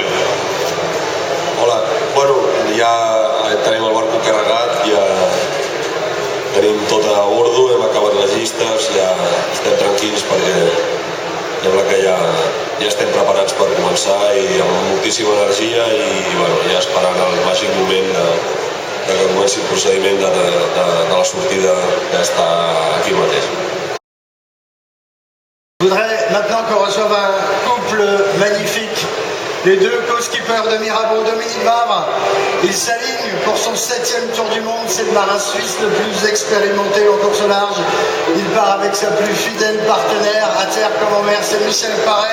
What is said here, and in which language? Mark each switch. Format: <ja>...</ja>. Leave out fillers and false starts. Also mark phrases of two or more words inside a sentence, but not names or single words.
<ca>Hola, bueno, ja tenim el barco carregat, ja tenim tot a bordo, hem acabat les llistes, ja estem tranquils perquè sembla que ja estem preparats per començar i amb moltíssima energia i bueno, ja esperant el màgic moment que comenci el procediment de la sortida que està aquí mateix.</ca> <fr>Je voudrais maintenant qu'on reçoive un couple magnifique, les deux co-skippers de Mirabeau, Dominique Babre. Il s'aligne pour son 7e tour du monde, c'est le marin suisse le plus expérimenté en course au large. Il part avec sa plus fidèle partenaire, à terre comme en mer, c'est Michel Paré.</fr>